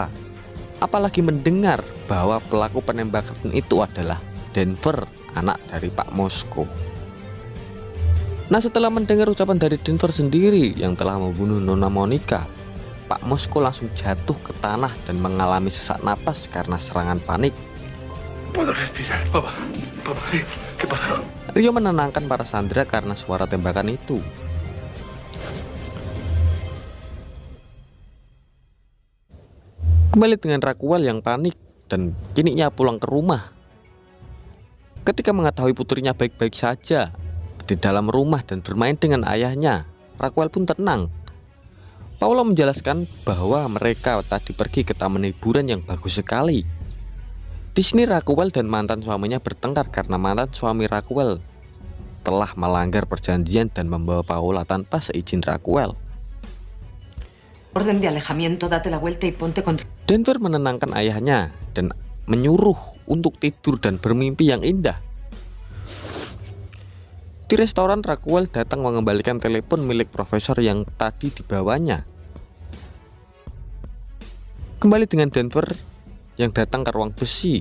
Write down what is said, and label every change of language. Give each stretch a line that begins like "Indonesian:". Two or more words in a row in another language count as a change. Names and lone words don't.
Indonesian: Apalagi mendengar bahwa pelaku penembakan itu adalah Denver, anak dari Pak Moskow. Nah, setelah mendengar ucapan dari Denver sendiri yang telah membunuh Nona Monica, Pak Moskow langsung jatuh ke tanah dan mengalami sesak napas karena serangan panik.
Spanish: ¿Qué pasa?
Indonesian: Rio menenangkan para Sandra karena suara tembakan itu. Kembali dengan Raquel yang panik dan kini ia pulang ke rumah. Ketika mengetahui putrinya baik-baik saja di dalam rumah dan bermain dengan ayahnya, Raquel pun tenang. Paolo menjelaskan bahwa mereka tadi pergi ke taman hiburan yang bagus sekali. Di sini Raquel dan mantan suaminya bertengkar karena mantan suami Raquel telah melanggar perjanjian dan membawa Paola tanpa seizin Raquel.
Spanish: Orden de alejamiento, date la vuelta y ponte contra...
Indonesian: Denver menenangkan ayahnya dan menyuruh untuk tidur dan bermimpi yang indah. Di restoran, Raquel datang mengembalikan telepon milik profesor yang tadi dibawanya. Kembali dengan Denver yang datang ke ruang besi.